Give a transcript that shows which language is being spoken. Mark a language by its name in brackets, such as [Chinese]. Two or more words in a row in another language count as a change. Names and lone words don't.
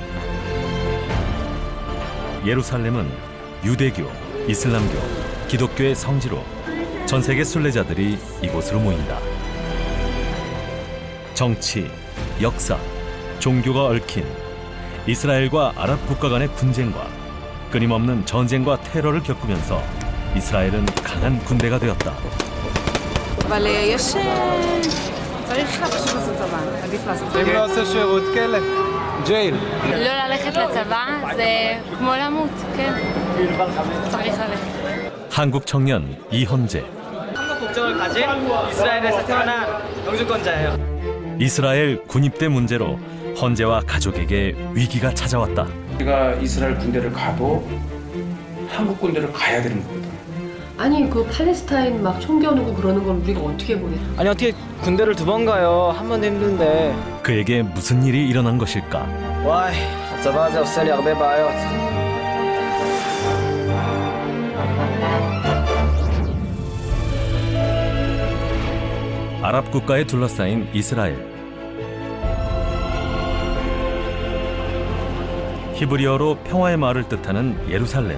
[Korean] 예루살렘은 유대교, 이슬람교, 기독교의 성지로 전 세계 순례자들이 이곳으로 모인다. 정치, 역사, 종교가 얽힌 이스라엘과 아랍 국가 간의 분쟁과 끊임없는 전쟁과 테러를 겪으면서 이스라엘은 강한 군대가 되었다. [Hebrew] אבל יש... צריך פשוט לעשות צבא, עדיף לעשות צבא. אם לא עושה שירות כלא, ג'ייל. לא ללכת לצבא זה כמו למות, כן. צריך ללכת. [Korean] 한국 청년 이헌재. 한국 국적을 가진 이스라엘에서 태어난 영주권자예요. 이스라엘 군입대 문제로 헌재와 가족에게 위기가 찾아왔다. 우리가 이스라엘 군대를 가도 한국 군대를 가야 되는 겁니다. 아니 그 팔레스타인 막 총겨누고 그러는 걸 우리가 어떻게 보내? 아니 어떻게 군대를 2번 가요? 한 번도 힘든데. 그에게 무슨 일이 일어난 것일까? [Hebrew] וואי, הצבא הזה עושה לי הרבה בעיות. [Korean] 아랍 국가에 둘러싸인 이스라엘. 히브리어로 평화의 마을을 뜻하는 예루살렘.